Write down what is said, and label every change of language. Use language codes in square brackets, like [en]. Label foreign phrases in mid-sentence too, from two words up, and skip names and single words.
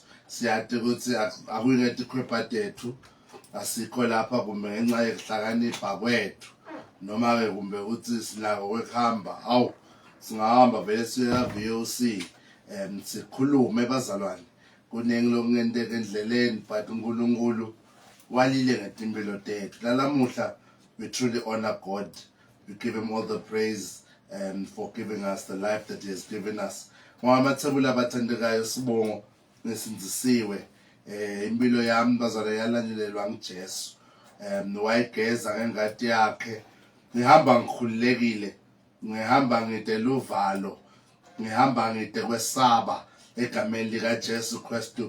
[ss] Siyathi ukuthi akuyinto ikhwepha tethu asikho lapha kumbe ngenxa yokuhlakanipha kwethu noma ke kumbe ukuthi sinako kwekuhamba singahamba vele siya VOC sikhulume bazalwane kuningi lokungenteka endleleni but uNkulunkulu walile ngetimpilo tethu. [en] Lamuhla we truly honor God. We give him all the praise for giving us the life that he has given us. [ss] Ngamathebula abathandekayo sibongo nesinzisiwe impilo yami bazalwane yalandelelwa nguJesu. Wayegeza ngengadi yakhe. Ngihamba ngikhululekile. Ngihamba ngidela uvalo. Ngihamba ngide kwesaba egameni lika Jesu Kristu.